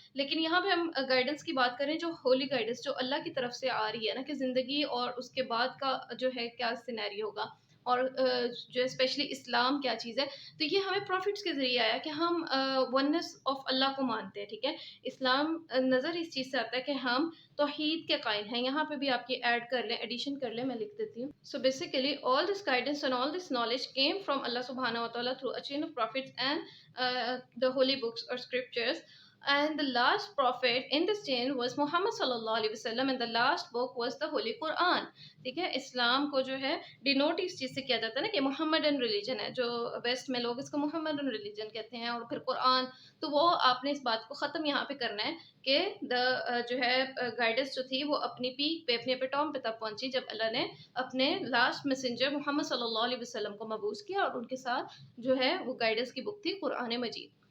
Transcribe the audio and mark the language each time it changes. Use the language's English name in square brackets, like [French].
[Urdu] لیکن یہاں پہ ہم گائیڈنس کی بات کریں، جو ہولی گائیڈنس جو اللہ کی طرف سے آ رہی ہے نا، کہ زندگی اور اس کے بعد کا جو ہے کیا سینیریو ہوگا، اور جو اسپیشلی اسلام کیا چیز ہے، تو یہ ہمیں پروفٹس کے ذریعے آیا کہ ہم ونس آف اللہ کو مانتے ہیں. ٹھیک ہے، اسلام نظر اس چیز سے آتا ہے کہ ہم توحید کے قائل ہیں. یہاں پہ بھی آپ کی ایڈ کر لیں، ایڈیشن کر لیں، میں لکھ دیتی ہوں. [English] So basically all this guidance and all this knowledge came from اللہ سبحانہ و تعالیٰ through a chain of prophets and the holy books or scriptures, and the last prophet in this chain was Muhammad sallallahu alaihi wasallam, and the last book was the Holy Quran. [Urdu] ٹھیک ہے، اسلام کو جو ہے denote اس چیز سے کیا جاتا ہے نا کہ محمدن ریلیجن ہے، جو ویسٹ میں لوگ اس کو محمدن ریلیجن کہتے ہیں، اور پھر قرآن. تو وہ آپ نے اس بات کو ختم یہاں پہ کرنا ہے کہ جو ہے گائیڈنس جو تھی وہ اپنی پیک پہ، اپنے پیٹام پہ تب پہنچی جب اللہ نے اپنے لاسٹ میسنجر محمد صلی اللہ علیہ وسلم کو مبعوث کیا، اور ان کے ساتھ جو ہے وہ گائیڈنس کی بک تھی قرآن مجید.